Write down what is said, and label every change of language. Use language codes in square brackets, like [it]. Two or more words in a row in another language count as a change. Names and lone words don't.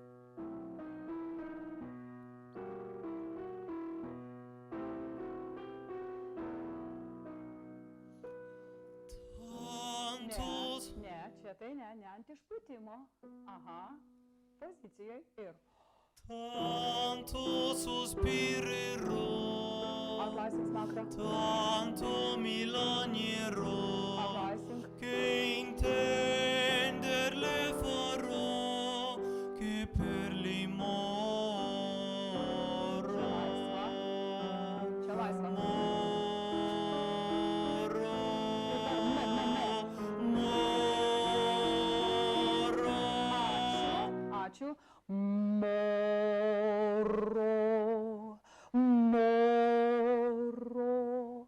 [lt] Ne, čia tai ne ant išpūtimo. Aha, pozicijoje ir. [it] Tanto sospirerò, [lt] Atlaisink smakrą. [it] tanto mi lagnerò, [lt] Atlaisink. [it] che intender le farò, che per lei morrò. [lt] Čia laisva. Ačiū. Moro.